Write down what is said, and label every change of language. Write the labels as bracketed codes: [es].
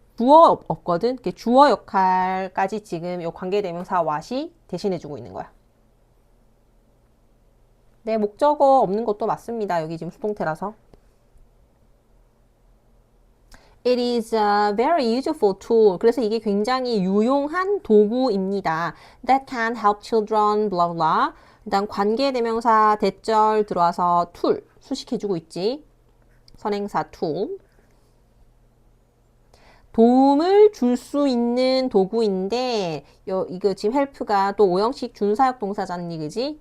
[ko] 주어 없거든. 주어 역할까지 지금 요 관계대명사 what이 대신해주고 있는 거야. 네, 목적어 없는 것도 맞습니다. 여기 지금 수동태라서. [en] It is a very useful tool. [ko] 그래서 이게 굉장히 유용한 도구입니다. [en] That can help children, blah blah. [ko] 일단 관계대명사 대절 들어와서 tool 수식해주고 있지. 선행사 tool. 도움을 줄 수 있는 도구인데 이거 지금 help가 또 5형식 준사역 동사잖니, 그지?